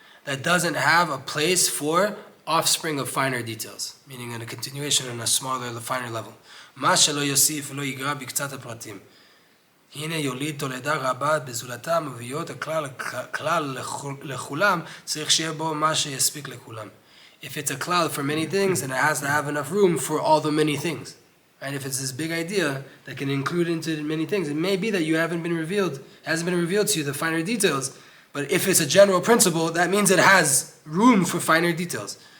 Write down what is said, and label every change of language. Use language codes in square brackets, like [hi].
[en] that doesn't have a place for offspring of finer details, meaning in a continuation on a smaller, finer level. [he] מה שלא יוסיף ולא יגרע בקצת הפרטים. הנה יוליד תולדה רבה בזולתם ובהיות הכלל לכולם, צריך שיהיה בו מה שיספיק לכולם. [en] If it's a cloud for many things, then it has to have enough room for all the many things. And if it's this big idea that can include into many things, it may be that you hasn't been revealed to you the finer details. But if it's a general principle, that means it has room for finer details.